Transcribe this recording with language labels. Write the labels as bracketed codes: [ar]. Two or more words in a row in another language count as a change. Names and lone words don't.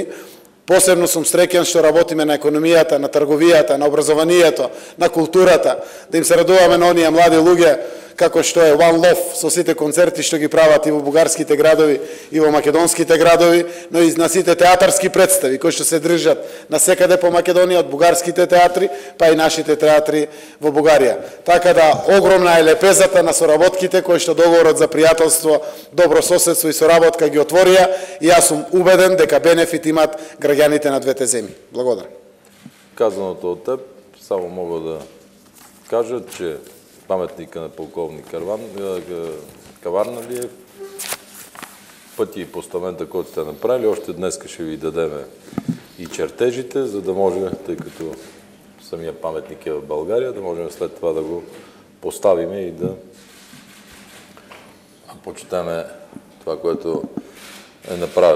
[mk] Посебно сум среќен што работиме на економијата, на трговијата, на образованието, на културата, да им се радуваме на оние млади луѓе како што е One Love со сите концерти што ги прават и во бугарските градови и во македонските градови, но и на сите театарски представи кои што се држат на секаде по Македонија од бугарските театри, па и нашите театри во Бугарија. Така да огромна е лепезата на соработките кои што договорот за пријателство, добро соседство и соработка ги отворија и јас сум убеден дека бенефит имат граѓаните на двете земји. Благодарам. [bg] Казаното од теб, само мога да кажа, че паметника на полковник Каварналиев, пътя и постамента, който сте направили, още днес ще ви дадем и чертежите, за да може, тъй като самия паметник е в България, да можем след това да го поставим и да почетаме това, което е направил.